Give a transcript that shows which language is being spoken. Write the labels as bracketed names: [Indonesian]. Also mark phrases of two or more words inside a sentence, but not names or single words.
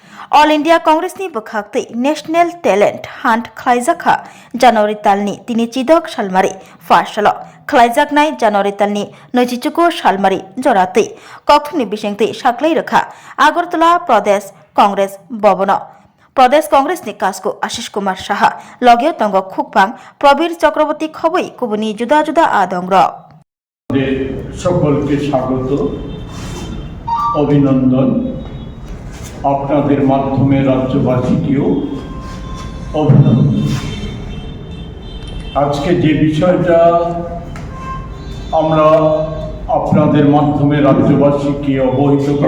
[Kok Borok] All India Congressni bwkhakti National Talent Hunt khlaijaka January talni tini chidok salmari farsalo khlaijaknai January talni 24 salmari jorati kokthni bisingti saklai rakha Agartala Pradesh Congress Bhabono Pradesh Congress ni kasko Ashish Kumar Saha logeo tongo khukpang Prabir Chakraborty khoboi kubuni juda juda adongro [Bangla] সকলকে স্বাগত অভিনন্দন আপনাদের মাধ্যমে রাজ্যবাসীকেও অভিনন্দন। আজকে যে বিষয়টা আমরা আপনাদের মাধ্যমে রাজ্যবাসীকে অবগত